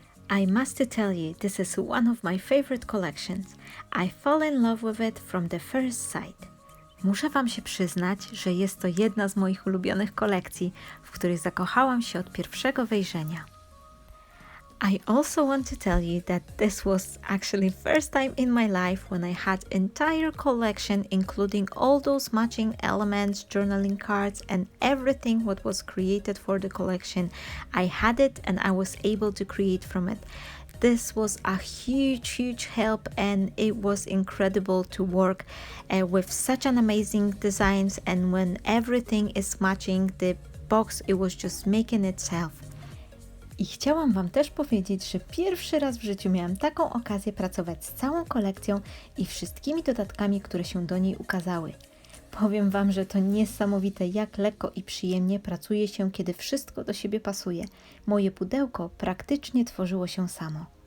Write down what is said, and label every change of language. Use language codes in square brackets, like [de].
[en] I must tell you, this is one of my favorite collections. I fell in love with it from the first sight. [pl] Muszę Wam się przyznać, że jest to jedna z moich ulubionych kolekcji, w której zakochałam się od pierwszego wejrzenia. [en] I also want to tell you that this was actually first time in my life when I had entire collection including all those matching elements, journaling cards and everything what was created for the collection. I had it and I was able to create from it. This was a huge help and it was incredible to work with such an amazing designs, and when everything is matching the box, it was just making itself. [pl] I chciałam Wam też powiedzieć, że pierwszy raz w życiu miałam taką okazję pracować z całą kolekcją i wszystkimi dodatkami, które się do niej ukazały. Powiem Wam, że to niesamowite, jak lekko i przyjemnie pracuje się, kiedy wszystko do siebie pasuje. Moje pudełko praktycznie tworzyło się samo.